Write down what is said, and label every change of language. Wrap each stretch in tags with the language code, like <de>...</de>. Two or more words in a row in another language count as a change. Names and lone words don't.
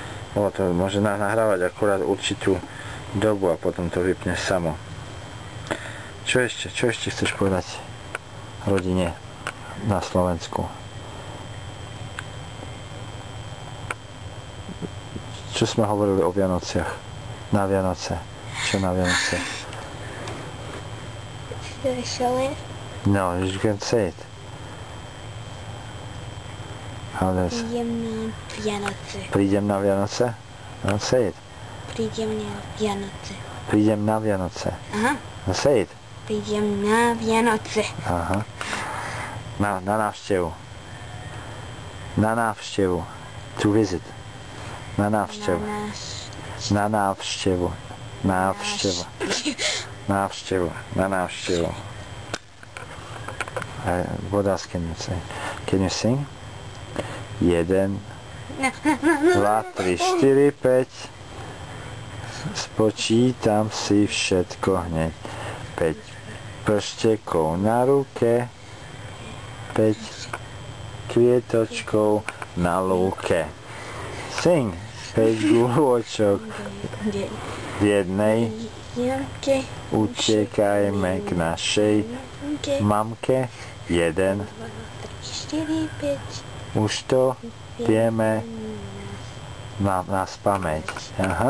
<sk>To môže nahrávať akurát určitú dobu a potom to vypne samo. Čo ešte chceš povedať rodine na Slovensku? Čo sme hovorili o Vianociach? Na Vianoce. Čo na Vianoce?</sk> <en>Should I show it? No, you can say it. How does...</en> <sk>Prídem na Vianoce.</sk> <en>No, say it.</en> <sk>Prídem na Vianoce. Prídem na Vianoce. Aha.</sk> <en>No, say it.</en> <sk>Prídem na Vianoce. Aha. Na návštevu. Na návštevu.</sk> <en>To visit.</en> <sk>Na návštevu. Na návštevu. Návšteva. Návštevu. Na návštevu.</sk> <en>What else can you say? Can you sing? 1, 2, 3, 4, 5.</en> <sk>Spočítam si všetko hneď. 5 prštekov na ruke. 5 kvietočkov na lúke. Sing. 5 gulôčok v jednej. Utekajme k našej mamke. 1. Už to vieme na spamäť. Aha.</sk>